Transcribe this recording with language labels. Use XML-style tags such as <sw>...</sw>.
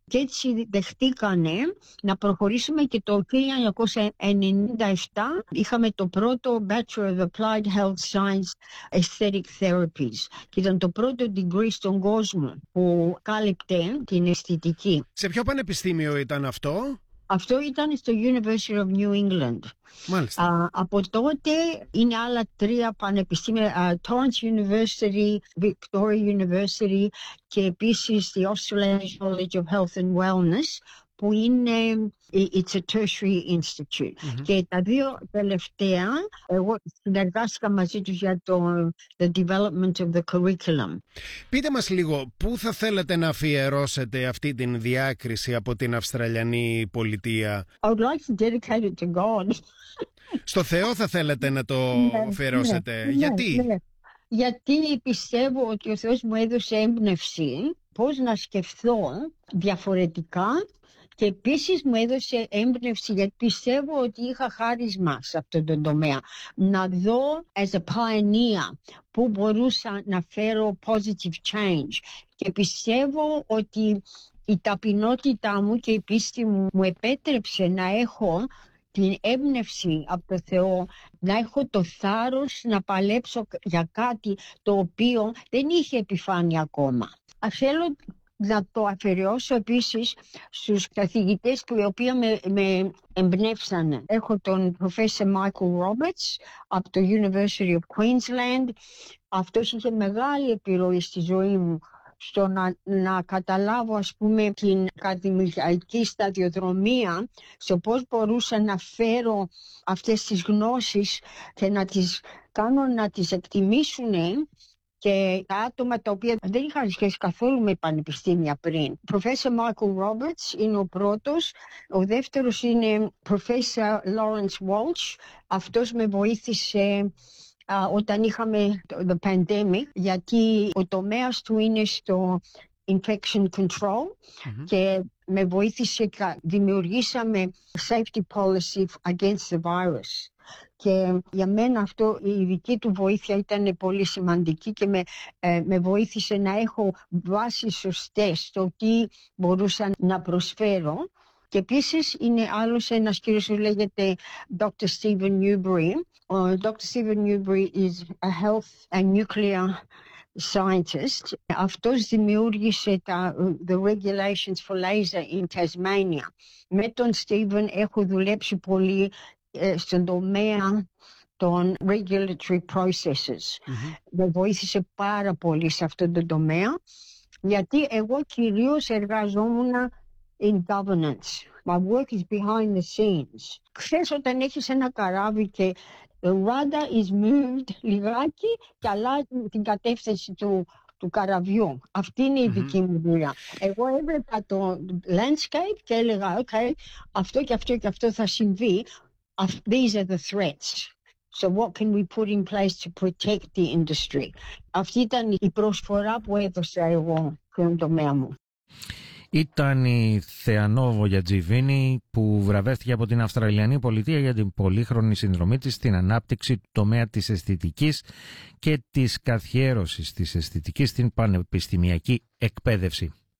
<el>Και έτσι δεχτήκανε να προχωρήσουμε και το 1997 είχαμε το πρώτο Bachelor of Applied Health Science Aesthetic Therapies και ήταν το πρώτο degree στον κόσμο που κάλυπτε την αισθητική. Σε ποιο πανεπιστήμιο ήταν αυτό? Αυτό ήταν στο University of New England. Μάλιστα. Από τότε είναι άλλα 3 πανεπιστήμια, Torrens University, Victoria University και επίσης the Australian College of Health and Wellness που είναι,</el> <en>it's a tertiary institute.</en> <el>Και τα δύο τελευταία, εγώ συνεργάστηκα μαζί τους για το</el> <en>the development of the curriculum.</en> <el>Πείτε μας λίγο, πού θα θέλατε να αφιερώσετε αυτή την διάκριση από την Αυστραλιανή πολιτεία?</el> <en>I would like to dedicate it to God.</en> <el>Στο Θεό θα θέλατε να το αφιερώσετε? Γιατί πιστεύω ότι ο Θεός μου έδωσε έμπνευση πώς να σκεφτώ διαφορετικά και επίσης μου έδωσε έμπνευση, γιατί πιστεύω ότι είχα χάρισμα σε αυτόν τον τομέα. Να δω</el> <en>as a pioneer</en> <el>που μπορούσα να φέρω</el> <en>positive change,</en> <el>και πιστεύω ότι η ταπεινότητά μου και η πίστη μου μου επέτρεψε να έχω την έμπνευση από το Θεό, να έχω το θάρρος να παλέψω για κάτι το οποίο δεν είχε επιφάνεια ακόμα. Θέλω να το αφαιρεώσω επίσης στους καθηγητές που οι οποίοι με εμπνεύσαν. Έχω τον Professor Michael Roberts από το University of Queensland. Αυτός είχε μεγάλη επιρροή στη ζωή μου στο να καταλάβω, ας πούμε, την καθημερινή σταδιοδρομία, στο πώς μπορούσα να φέρω αυτές τις γνώσεις και να τις κάνω να τις εκτιμήσουν και τα άτομα τα οποία δεν είχαν σχέση καθόλου με πανεπιστήμια πριν. Professor Michael Roberts είναι ο πρώτος. Ο δεύτερος είναι Professor Lawrence Walsh. Αυτός με βοήθησε όταν είχαμε το pandemic, γιατί ο τομέας του είναι στο infection control, και με βοήθησε, δημιουργήσαμε</el> <en>safety policy against the virus.</en> <el>Και για μένα αυτό, η δική του βοήθεια ήταν πολύ σημαντική και με βοήθησε να έχω βάσεις σωστές στο τι μπορούσα να προσφέρω. Και επίσης είναι άλλος ένας κύριος που λέγεται Dr. Stephen Newbury. Ο Dr.</el> <en>Stephen Newbury is a health and nuclear scientist.</en> <el>Αυτός δημιούργησε</el> <en>the regulations for laser in Tasmania.</en> <el>Με τον Stephen έχω δουλέψει πολύ στον τομέα των regulatory processes. Με βοήθησε πάρα πολύ σε αυτόν τον τομέα, γιατί εγώ κυρίως εργαζόμουν</el> <en>in governance. My work is behind the scenes.</en> <el>Ξέρεις, όταν έχεις ένα καράβι και</el> <en>the rudder is moved</en> <el>λιγάκι και αλλάζει την κατεύθυνση του καραβιού. Αυτή είναι η δική μου δουλειά. Εγώ έβλεπα το landscape και έλεγα, OK, αυτό και αυτό και αυτό θα συμβεί.</el> <en>These are the threats. So what can we put in place to protect the industry?</en> <el>Αυτή ήταν η προσφορά που έδωσα εγώ στον τομέα μου. Ήταν η Θεανόβο Γιατζιβίνη που βραβεύτηκε από την Αυστραλιανή Πολιτεία για την πολύχρονη συνδρομή της στην ανάπτυξη του τομέα της αισθητικής και της καθιέρωσης της αισθητικής στην πανεπιστημιακή εκπαίδευση.</el>